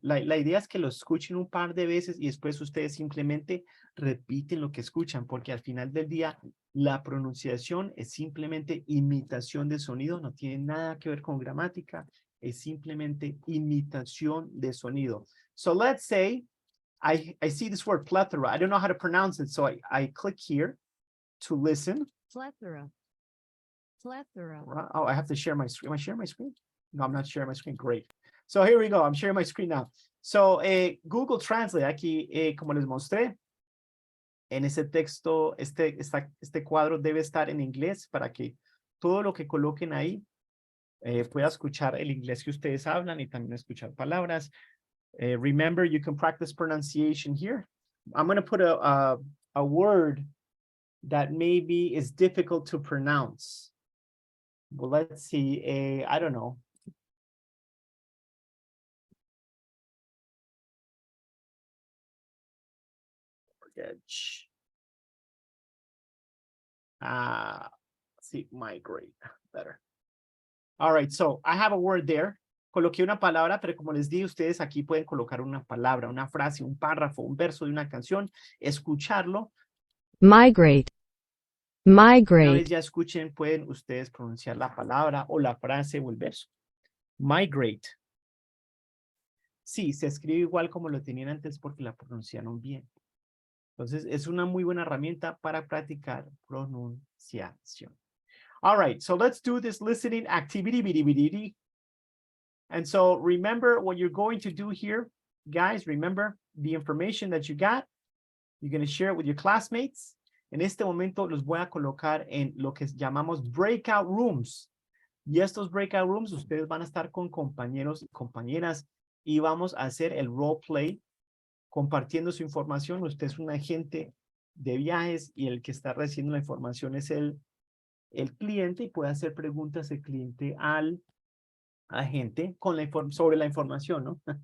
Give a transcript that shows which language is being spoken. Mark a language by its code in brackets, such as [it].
[es] La idea es que lo escuchen un par de veces y después ustedes simplemente repiten lo que escuchan, porque al final del día la pronunciación es simplemente imitación de sonido, no tiene nada que ver con gramática, es simplemente imitación de sonido. [en] So let's say I see this word plethora. I don't know how to pronounce it, so I click here to listen. Plethora. Plethora. Oh, I have to share my screen. Am I sharing my screen? No, I'm not sharing my screen. Great. So here we go. I'm sharing my screen now. [es] So Google Translate, aquí, como les mostré, en ese texto, este cuadro debe estar en inglés para que todo lo que coloquen ahí pueda escuchar el inglés que ustedes hablan y también escuchar palabras. [en] Remember, you can practice pronunciation here. I'm going to put a word that maybe is difficult to pronounce. Well, let's see. I don't know. Mortgage. See, migrate. Better. All right, so I have a word there. [es] Coloqué una palabra, pero como les dije, ustedes aquí pueden colocar una palabra, una frase, un párrafo, un verso de una canción, escucharlo. [en] Migrate. [es] Una vez [en] Migrate. [es] ya escuchen, pueden ustedes pronunciar la palabra o la frase o el verso. Migrate. Sí, se escribe igual como lo tenían antes porque la pronunciaron bien. Entonces, es una muy buena herramienta para practicar pronunciación. [en] All right, so let's do this listening activity. And so remember what you're going to do here. Guys, remember the information that you got. You're going to share it with your classmates. [es] En este momento los voy a colocar en lo que llamamos breakout rooms. Y estos breakout rooms, ustedes van a estar con compañeros y compañeras y vamos a hacer el role play compartiendo su información. Usted es un agente de viajes y el que está recibiendo la información es el cliente y puede hacer preguntas el cliente al agente con sobre la información, ¿no?